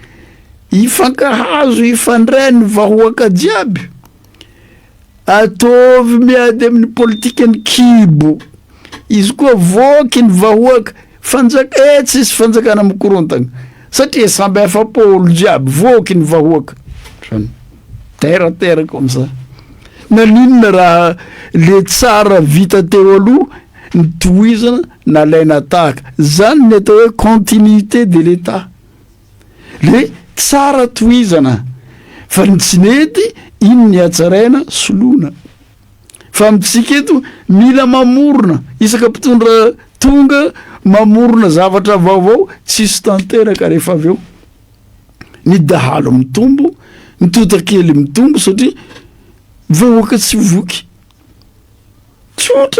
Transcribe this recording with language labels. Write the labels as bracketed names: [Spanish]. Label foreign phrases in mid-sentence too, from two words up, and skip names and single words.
[Malagasy] ifankahazo ifandray ny vahoaka jiaby ataovy miady amin'ny politika ny kibo izy koa voky ny vahoaka tsisy fanjakana mikorontagna satria samby afa-polo jiaby voky ny vahoaka [French] terre comme ça [Malagasy] naninona raha le tsara vita teo aloha ny tohizana nalaina tahaka zany ny atao hoe [French] continuité de l'état [Malagasy] le tsara tohizana fa ny tsy nety iny ny hatsaraina soloina fa amitsika eto mila mamorona isaka mpitondra tonga mamorona zavatra vaovao tsisy tanteraka rehefa avy eo ny dahalo mitombo ny totakely mitombo satria vahoaka tsy voky tsotra